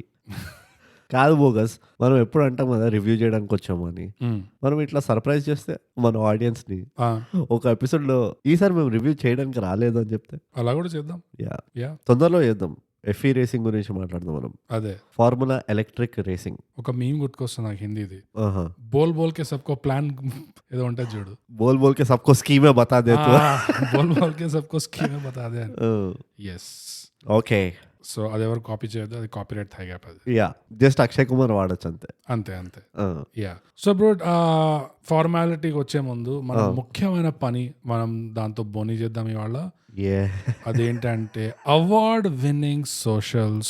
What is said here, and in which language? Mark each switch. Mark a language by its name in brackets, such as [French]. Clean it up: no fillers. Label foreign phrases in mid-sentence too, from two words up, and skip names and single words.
[Telugu] కాదు బోగస్, మనం ఎప్పుడు అంటాం కదా రివ్యూ చేయడానికి వచ్చామని. మనం ఇట్లా సర్ప్రైజ్ చేస్తే మన ఆడియన్స్ ని ఒక ఎపిసోడ్ లో ఈసారి మేము రివ్యూ చేయడానికి రాలేదు అని చెప్తే అలా కూడా చేద్దాం. యా తొందరలో చేద్దాం. [English] FE racing [Telugu] గురించి మాట్లాడదాం మనం. అదే [English] Formula Electric racing. [Telugu] ఒక మీమ్ గుర్తుకొస్తుంది నాకు హిందీది. [Hindi] बोल बोल के सबको [Telugu] ప్లాన్ ఏదో ఉంటుంది చూడు. [Hindi] बोल बोल के सबको स्कीमें बता दे तू. बोल बोल के सबको स्कीमें बता दे. yes [Telugu] ఓకే. సో అది ఎవరు కాపీ చేయదు, అది కాపీరైట్ థై గ్యాప్. అది యా జస్ట్ అక్షయ్ కుమార్ వాడచ్చు అంతే. అంతే యా. సో బ్రో, ఫార్మాలిటీకి వచ్చే ముందు మనం ముఖ్యమైన పని మనం దాంతో బోనీ చేద్దాం ఇవాళ. అదేంటంటే [English] award winning socials